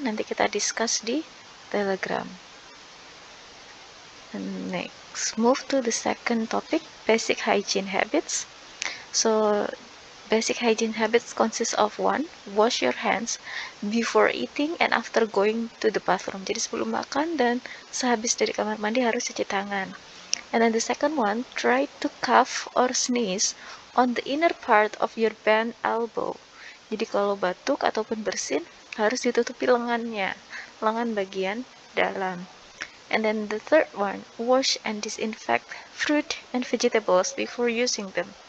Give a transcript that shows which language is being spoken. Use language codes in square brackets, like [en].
[id] Nanti kita discuss di Telegram. [en] And next, move to the second topic, basic hygiene habits. So, basic hygiene habits consists of 1. Wash your hands before eating and after going to the bathroom. [id] Jadi sebelum makan dan sehabis dari kamar mandi harus cuci tangan. [en] And then the second one, try to cough or sneeze on the inner part of your bent elbow. [id] Jadi kalau batuk ataupun bersin harus ditutupi lengan bagian dalam. [en] And then the third one, wash and disinfect fruit and vegetables before using them.